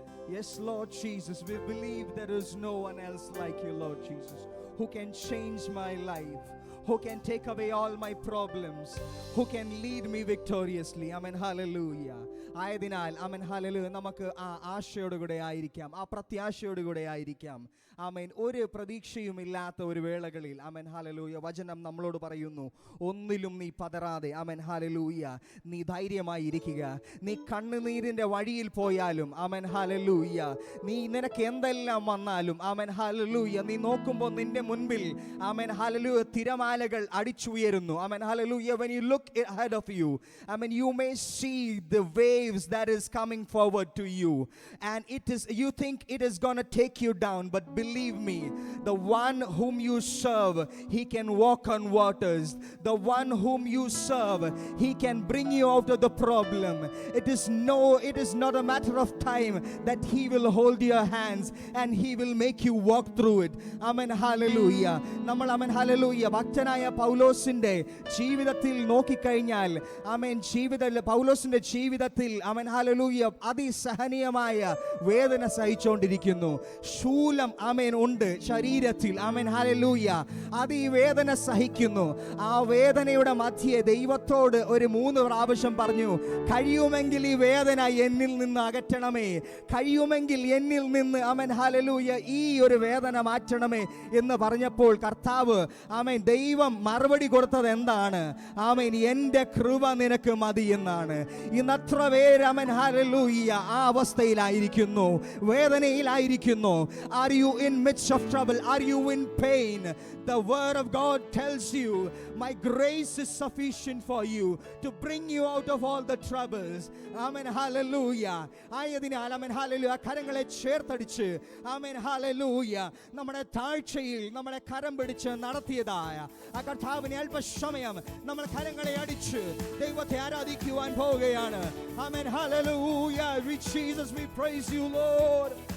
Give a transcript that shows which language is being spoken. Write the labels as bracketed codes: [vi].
[en] Yes, Lord Jesus, we believe there is no one else like you, Lord Jesus, who can change my life, who can take away all my problems, who can lead me victoriously. Amen. Hallelujah. [ml] ആയതിനാൽ അമേൻ hallelujah നമുക്ക് ആ ആശയോടുകൂടെ ആയിരിക്കാം, ആ പ്രത്യാശയോടുകൂടെ ആയിരിക്കാം. ആമേൻ. ഒരു പ്രതീക്ഷയുമില്ലാത്ത ഒരു വേളകളിൽ amen hallelujah വചനം നമ്മളോട് പറയുന്നു, ഒന്നിലും നീ പതറാതെ ആമേൻ ഹല്ലേലൂയ നീ ധൈര്യമായി ഇരിക്കുക. നീ കണ്ണുനീരിൻ്റെ വഴിയിൽ പോയാലും ആമേൻ ഹല്ലേലൂയ, നീ നിനക്ക് എന്തെല്ലാം വന്നാലും ആമേൻ ഹല്ലേലൂയ, നീ നോക്കുമ്പോൾ നിന്റെ മുൻപിൽ ആമേൻ ഹല്ലേലൂയ തിരമാലകൾ അടിച്ചുയരുന്നു. Amen hallelujah. [en] When you look ahead of you, amen, you may see the waves that is coming forward to you, and you think it is going to take you down, but believe me, the one whom you serve, he can walk on waters. The one whom you serve, he can bring you out of the problem. It is not a matter of time that he will hold your hands and he will make you walk through it. Amen. Hallelujah. [ml] നമ്മൾ amen hallelujah ഭക്തനായ പൗലോസിന്റെ ജീവിതത്തിൽ നോക്കിക്കഴിഞ്ഞാൽ ആമേൻ പൗലോസിന്റെ ജീവിതത്തിൽ amen hallelujah അതിസഹനീയമായ വേദന സഹിച്ചുകൊണ്ടിരിക്കുന്നു. ശൂലം ആമേൻ ഉണ്ട് ശരീരത്തിൽ. Amen hallelujah. അത് ഈ വേദന സഹിക്കുന്നു. ആ വേദനയുടെ മധ്യേ ദൈവത്തോട് ഒരു 3 പ്രാവശ്യം പറഞ്ഞു, കഴിയുമെങ്കിൽ ഈ വേദന എന്നിൽ നിന്ന് അകറ്റണമേ, കഴിയുമെങ്കിൽ എന്നിൽ നിന്ന് ആമേൻ ഹല്ലേലൂയ ഈ ഒരു വേദന മാറ്റണമേ എന്ന് പറഞ്ഞപ്പോൾ കർത്താവ് ആമേൻ ദൈവം മറുപടി കൊടുത്തത് എന്താണ്? ആമേൻ, എൻ്റെ കൃപ നിനക്ക് മതി എന്നാണ്. ഇന്നത്ര പേര് ആമേൻ ഹല്ലേലൂയ ആ അവസ്ഥയിലായിരിക്കുന്നു, വേദനയിലായിരിക്കുന്നു. [en] Are you in midst of trouble? Are you in pain? The word of God tells you, my grace is sufficient for you to bring you out of all the troubles. Amen. Hallelujah. [ml] ആയതിനാൽ amen hallelujah കരങ്ങളെ ചേർത്തടിച്ച് amen hallelujah നമ്മുടെ താഴ്ചയിൽ നമ്മളെ കരം പിടിച്ച് നടത്തിയതായ ആ കർത്താവിനെ അല്പസമയം നമ്മൾ കരങ്ങളെ അടിച്ച് ദൈവത്തെ ആരാധിക്കുവാൻ പോവുകയാണ്. [en] Amen hallelujah. Jesus, we praise you, Lord.